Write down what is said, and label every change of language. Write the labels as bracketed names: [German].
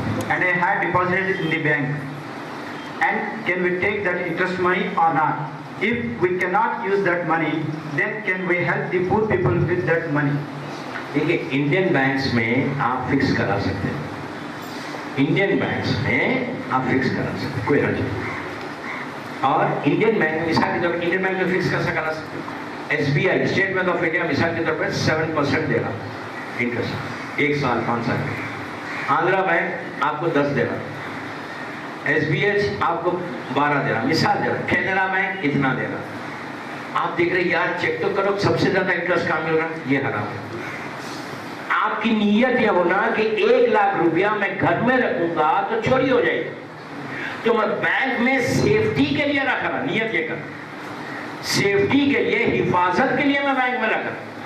[English] And I had deposited it in the bank. And can we take that interest money or not? If we cannot use that money, then can we help the poor people with that money? [Urdu] دیکھیں Indian banks میں آپ fix کرا سکتے ہیں، Indian banks میں آپ fix کرا سکتے ہیں، کوئی حرج نہیں. اور انڈین بینک میں مثال کے طور پر انڈین بینک میں فکس کیسا کرا سکتے ہیں؟ S B I state bank of India مثال کے طور پر 7% دے رہا انٹرسٹ 1 سال 5 سال میں. آندھرا بینک آپ کو 10 دے رہا، ایس بی ایچ آپ کو 12 دے رہا، مثال دے رہا. کینرا بینک اتنا دے رہا. آپ دیکھ رہے یار چیک تو کرو سب سے زیادہ انٹرسٹ کہاں مل رہا ہے، یہ حرام ہے. آپ کی نیت یہ ہونا کہ 1 لاکھ روپیہ میں گھر میں رکھوں گا تو چوری ہو جائے گی. تو میں بینک میں سیفٹی کے لیے رکھ رہا, نیت یہ کر, سیفٹی کے لیے, حفاظت کے لیے میں بینک میں رکھ رہا.